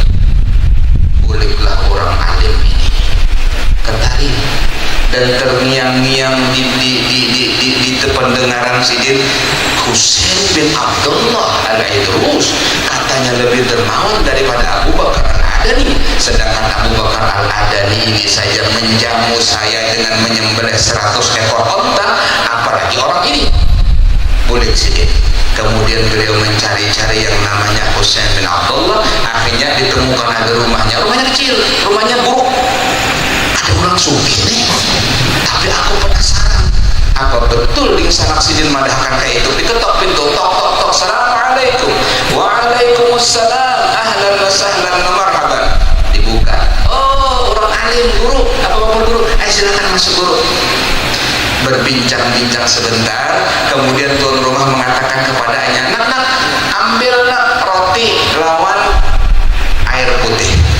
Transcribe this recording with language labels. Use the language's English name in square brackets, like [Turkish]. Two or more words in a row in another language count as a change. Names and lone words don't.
[Indonesian] Bolehlah orang alim ini ketari dan terngiang-ngiang di pendengaran Sidin, Husain bin Abdullah Al-Idrus katanya lebih dermawan daripada Abu Bakar Al-Adani, sedangkan Abu Bakar Al-Adani ini saja menjamu saya dengan menyembelih 100 ekor onta, apalagi orang ini. [Banjar] Boleh Sidin. [Indonesian] Kemudian beliau mencari-cari yang namanya Husain bin Abdullah, akhirnya ditemukan ada rumahnya kecil, rumahnya buruk. [Banjar] Ada orang sugih nih, tapi aku penasaran, apa betul di sanak Sidin madahkan kayak itu? [Indonesian] Diketok pintu, tok tok tok, assalamualaikum. [Arabic] وعليكم السلام، أهلا وسهلا ومرحبا. [Indonesian] Dibuka, oh orang alim, guru, apa guru? Silakan masuk guru. Berbincang-bincang sebentar, kemudian tuan rumah mengatakan kepadanya, nak, ambil nak roti lawan air putih.